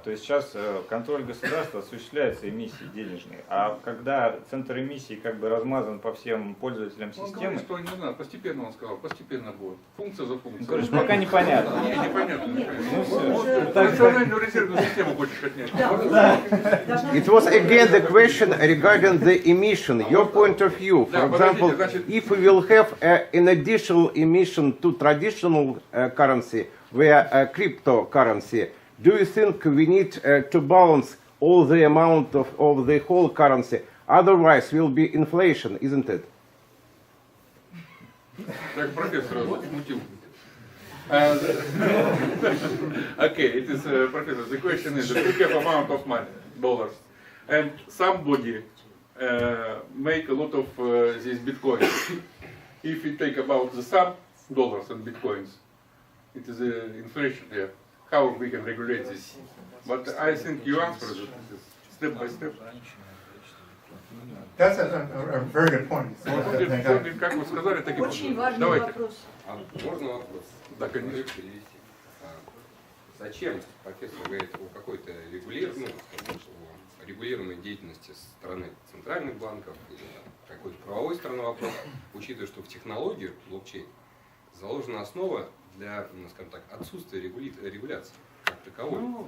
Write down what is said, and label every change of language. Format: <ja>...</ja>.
<ru>То есть сейчас контроль государства осуществляется эмиссией денежной, а когда центр эмиссии как бы размазан по всем пользователям системы... Что не надо, постепенно он сказал, постепенно будет. Функция за функцией. Короче, пока непонятно. Непонятно. Национальную резервную систему хочешь отнять.</ru> <en>It was again the question regarding the emission, your point of view. For example, if we will have an additional emission to traditional currency via cryptocurrency, do you think we need to balance all the amount of the whole currency? Otherwise will be inflation, isn't it?</en> <ru>Так, профессор, смутил.</ru> <en>Okay, it is, professor, the question is that we have amount of money, dollars, and somebody make a lot of these bitcoins. If we take about the sum, dollars and bitcoins, it is inflation here. How we can regulate this? But I think you answered it step by step. That's a very good point.</en> <ru>Как вы сказали, так и будет. Очень важный вопрос. Можно вопрос? Да, конечно. Зачем профессор говорит о какой-то регулируемой деятельности со стороны центральных банков или какой-то правовой стороны вопроса, учитывая, что в технологию блокчейн заложена основа для, скажем так, отсутствия регуляции как таковой.</ru>